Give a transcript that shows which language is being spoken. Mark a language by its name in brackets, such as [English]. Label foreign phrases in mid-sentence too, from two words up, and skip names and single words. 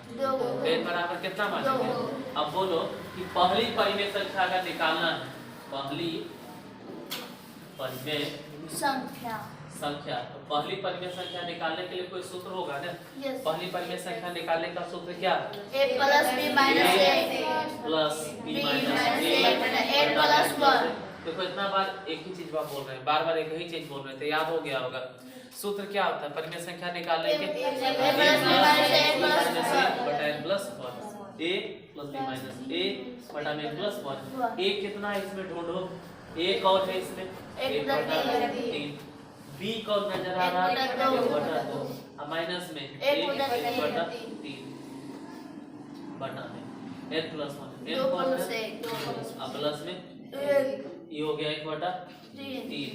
[Hindi] n बराबर कितना मानेंगे? अब बोलो कि पहली परिमेय संख्या का निकालना है। पहली परिमेय संख्या तो पहली परिमेय संख्या निकालने के लिए कोई सूत्र होगा ना? पहली परिमेय संख्या निकालने का सूत्र क्या है? a + b - a प्लस b - a + 1। देखो इतना बार एक ही चीज बोल रहे हैं, बार बार एक ही चीज बोल रहे हैं, तो याद हो गया होगा। सूत्र क्या होता है परिमेय संख्या निकालने के? a + b - a + 1 a + b - a + 1। a कितना है इसमें ढूंढो? a कौन है इसमें? 1/3। b कौन नजर आ रहा है? 1/2। अब माइनस में 1/3 बटा में n + 1 n कौन है? अब प्लस में ये हो गया 1/3।